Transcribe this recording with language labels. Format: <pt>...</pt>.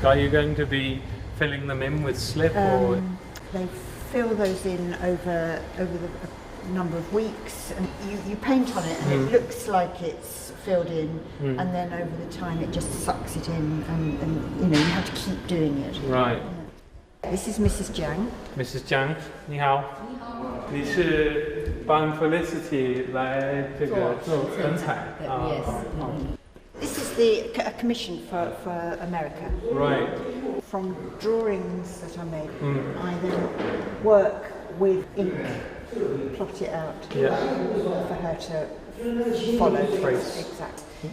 <en>Are you going to be filling them in with slip or? They fill those in over the number of weeks, and you paint on it, and it looks like it's filled in, and then over the time it just sucks it in, and you have to keep doing it. Right. Yeah. This is Mrs. Jiang.</en> <zh>Mrs. Jiang, 你好。你是帮 Felicity 来这个做灯彩。</zh> <en>Yes. This is a commission for America. Right. From drawings that I made, I then work with ink, plot it out for her to follow. Trace. Exactly.</en>